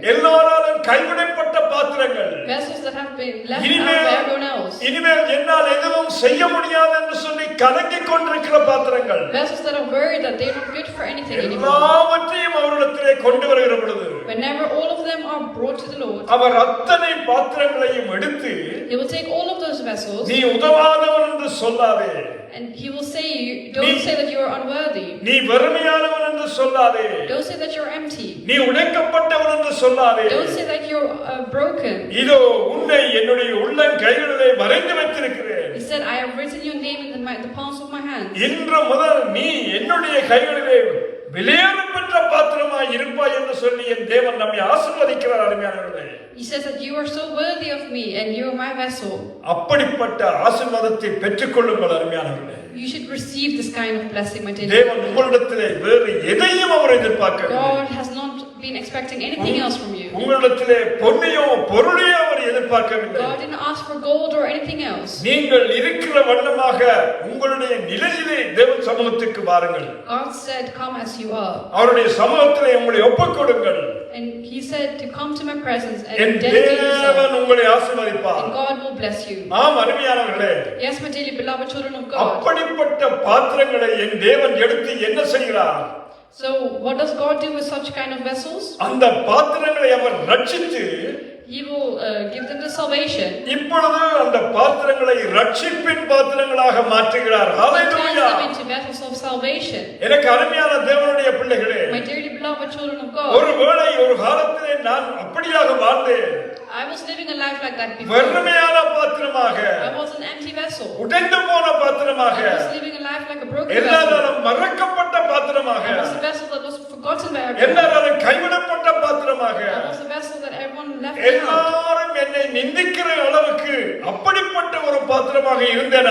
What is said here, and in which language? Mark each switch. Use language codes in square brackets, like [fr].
[ta] எல்லாராலும் கைவிடப்பட்ட பாத்திரங்கள், [en] Vessels that have been left out by everyone else. [ta] இனிமேல் என்னால் எதுவும் செய்ய முடியாது என்று சொல்லி கலங்கிக் கொண்டிருக்கிற பாத்திரங்கள், [en] Vessels that are worried that they're not good for anything anymore. [ta] எல்லாவற்றையும் அவரிடத்திலே கொண்டு வருகிற பொழுது, [en] Whenever all of them are brought to the Lord, [ta] அவர் அத்தனை பாத்திரங்களையும் எடுத்து, [en] He will take all of those vessels [ta] நீ உதவாதவன் என்று சொல்லாதே, [en] and He will say, don't say that you are unworthy. [ta] நீ வெறுமையானவன் என்று சொல்லாதே, [en] Don't say that you're empty. [ta] நீ உடைக்கப்பட்டவன் என்று சொல்லாதே, [en] Don't say that you're broken. [ta] இதோ உன்னை என்னுடைய உள்ளங்கைகளிலே வரைந்து வைத்திருக்கிறேன். [en] He said, I have written your name in the palms of my hands. [ta] இன்று முதல் நீ என்னுடைய கைகளிலே விலையேறப்பெற்ற பாத்திரமாய் இருப்பாய் என்று சொல்லி என் தேவன் நம்மை ஆசீர்வதிக்கிறார். அருமையானவர்களே, [en] He says that you are so worthy of me and you are my vessel. [ta] அப்படிப்பட்ட ஆசீர்வாதத்தை பெற்றுக்கொள்ளுங்கள். அருமையானவர்களே, [en] You should receive this kind of blessing, my dear. [ta] தேவன் உங்களிடத்திலே வேறு எதையும் அவர் எதிர்பார்க்கவில்லை. [en] God has not been expecting anything else from you. [ta] உங்களிடத்திலே பொன்னையோ பொருளையோ அவர் எதிர்பார்க்கவில்லை. [en] God didn't ask for gold or anything else. [ta] நீங்கள் இருக்கிற வண்ணமாக உங்களுடைய நிலையிலே தேவன் சமூகத்துக்கு வாருங்கள். [en] God said, come as you are. [ta] அவருடைய சமூகத்திலே உங்களை ஒப்புக்கொடுங்கள். [en] And He said to come to my presence and [ta] N [en] dedicate yourself. [ta] தேவன் உங்களை ஆசீர்வதிப்பார். [en] And God will bless you. [ta] ஆம், அருமையானவர்களே, [en] Yes, my dearly beloved children of God. [ta] அப்படிப்பட்ட பாத்திரங்களை என் தேவன் எடுத்து என்ன செய்கிறார்? [en] So what does God do with such kind of vessels? [ta] அந்த பாத்திரங்களை அவர் ரட்சித்து, [en] He will give them the salvation. [ta] இப்பொழுது அந்த பாத்திரங்களை ரட்சிப்பின் பாத்திரங்களாக மாற்றுகிறார். [en] He turns [ta] hallelujah. [en] them into vessels of salvation. [ta] எனக்கு அருமையான தேவனுடைய பிள்ளைகளே, [en] My dearly beloved children of God. [ta] ஒருவேளை ஒரு காலத்திலே நான் அப்படியாக வாழ்ந்தேன். [en] I was living a life like that before. [ta] வெறுமையான பாத்திரமாக, [en] I was an empty vessel. [ta] உடைந்து போன பாத்திரமாக, [en] I was living a life like a broken vessel. [ta] எல்லாராலும் மறக்கப்பட்ட பாத்திரமாக, [en] I was a vessel that was forgotten by everyone. [ta] எல்லாராலும் கைவிடப்பட்ட பாத்திரமாக, [en] I was a vessel that everyone left out. [ta] எல்லாரும் என்னை நிந்திக்கிற அளவுக்கு அப்படிப்பட்ட ஒரு பாத்திரமாக இருந்தேன்.